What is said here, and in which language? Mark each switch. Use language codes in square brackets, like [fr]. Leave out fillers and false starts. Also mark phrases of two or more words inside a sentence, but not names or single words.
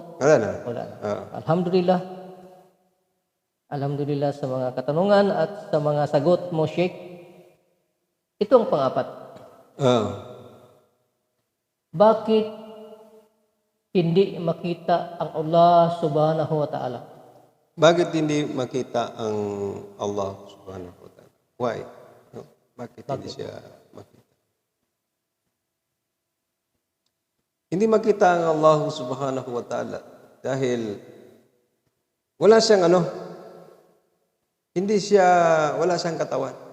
[tl] Wala na. Wala na. Alhamdulillah. Alhamdulillah sa mga katanungan at sa mga sagot mo, Sheikh. Ito ang pang-apat. Bakit hindi makita ang Allah [ar] سبحانه وتعالى? [tl] Bakit hindi makita ang Allah [ar] سبحانه وتعالى? [en] Why? No? [tl] Bakit hindi siya makita? Hindi makita ang Allah [ar] سبحانه وتعالى [tl] dahil wala siyang wala siyang katawan.